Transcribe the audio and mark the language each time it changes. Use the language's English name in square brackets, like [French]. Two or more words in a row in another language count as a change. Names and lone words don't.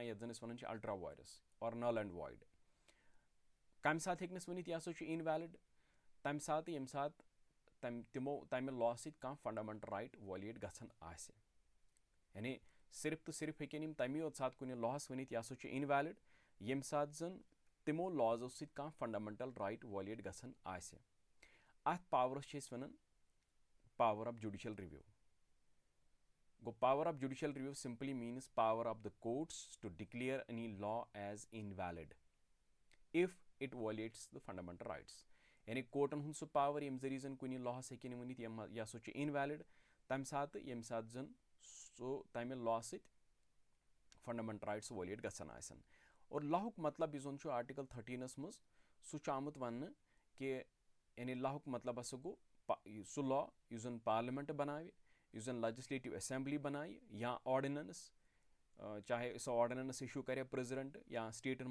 [Kashmiri] یتھ زن أسۍ ونان چھِ [English] ultra vires [Kashmiri] اور [English] null and void [Kashmiri] کمہِ ساتہٕ ہیٚکنس ؤنِتھ یہِ ہسا چھُ اِنویلِڈ تمہِ ساتہٕ ییٚمہِ ساتہٕ تمہِ لا سۭتۍ کانٛہہ [English] fundamental right violate [Kashmiri] گژھان آسہِ یعنی صرف تہٕ صرف ہیٚکن یِم تمی یوت ساتہٕ کُنہِ لاہس ؤنِتھ یہِ ہسا چھُ اِنویلِڈ ییٚمہِ ساتہٕ زن تِمو لازو سۭتۍ کانٛہہ [English] fundamental right violate [Kashmiri] گژھان آسہِ اتھ پاورس چھِ أسۍ ونان [English] power of judicial review [Kashmiri] گوٚو [English] power of judicial review simply means power of the courts to declare any law as invalid if it violates the fundamental rights [Kashmiri] یعنی کوٹن ہُنٛد سُہ پاور ییٚمہِ ذٔریعہٕ زن کُنہِ لاہس ہیٚکن ؤنِتھ یہِ ہسا چھُ اِنویلِڈ تمہِ ساتہٕ ییٚمہِ ساتہٕ زن سُہ تمہِ لا سۭتۍ [English] fundamental rights violate [Kashmiri] گژھان آسن اور لاہُک مطلب یُس زن چھُ آرٹِکل 13 منٛز سُہ چھُ آمُت وننہٕ کہِ یعنی لاہُک مطلب ہسا گوٚو سُہ لا یُس زن پارلِمنٹ بناوِ یُس زن [English] legislative assembly [Kashmiri] بنایہِ یا آرڈِننس چاہے سۄ آرڈِننس اِشوٗ کرِ پریزِڈنٹ یا سٹیٹن